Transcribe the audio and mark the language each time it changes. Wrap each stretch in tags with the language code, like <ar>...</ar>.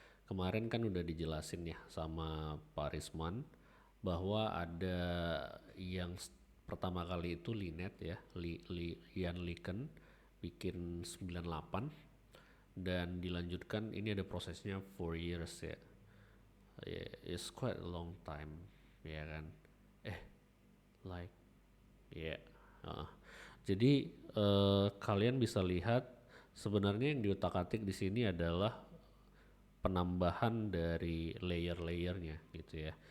<id>Kemarin kan udah dijelasin ya sama Pak Risman bahwa ada yang pertama kali itu Linet ya, Ian Liken bikin 98 dan dilanjutkan ini ada prosesnya</id> <en>4 years</en> <id>ya.</id> <en>Yeah, it's quite a long time</en> <id>ya kan. Eh, like ya. Yeah. Jadi kalian bisa lihat sebenarnya yang diutak-atik di sini adalah penambahan dari layer-layernya gitu ya.</id>